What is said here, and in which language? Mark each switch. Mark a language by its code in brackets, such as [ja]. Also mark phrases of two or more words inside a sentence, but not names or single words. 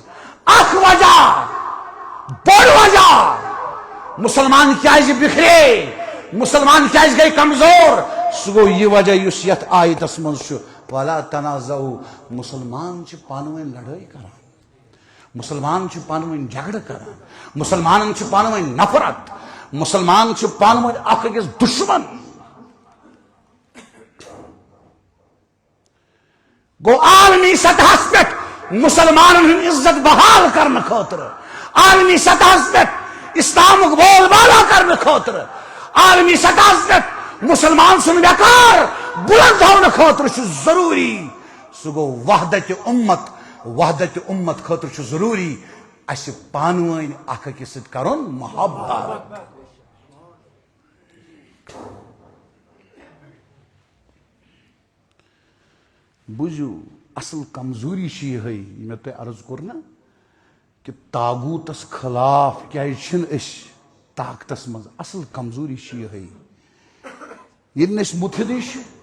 [ks] اکھ وجہ بوڑ وجہ مسلمان کیازِ بکھرے مسلمان کیازِ گئی کمزور سُہ گوٚو یہِ وجہ یُس یتھ آیتس منٛز چھُ [ar] وَلَا تَنَازَعُوا [ks] مسلمان چھِ پانہٕ ؤنۍ لڑٲے کران مسلمان چھِ پانہٕ ؤنۍ جھگڑٕ کران مسلمانن چھِ پانہٕ ؤنۍ نفرت مسلمان چھِ پانہٕ ؤنۍ اکھ أکِس دشمن گو عالمی سطحس پہ مسلمانن ہن عزت بحال کرنے خاطر عالمی سطحس پہ اسلامک بول بالا کرنے خاطر عالمی سطحس پہ مسلمان سن وقار بلند ہونے خاطر چھ ضروری سہ گو وحدت امت خاطر چھ ضروری اس پانوین اکھ أکِس سۭتۍ کرُن محبت بوٗزِو اصل کمزوری چھ یہے مے تۄہہِ عرض کوٚر نا کہ تاغوتس خلاف کیازِ چھِنہٕ أسۍ طاقتس منٛز اصل کمزوری چھ یہے ییٚلہِ نہٕ أسۍ مُتحدٕے چھِ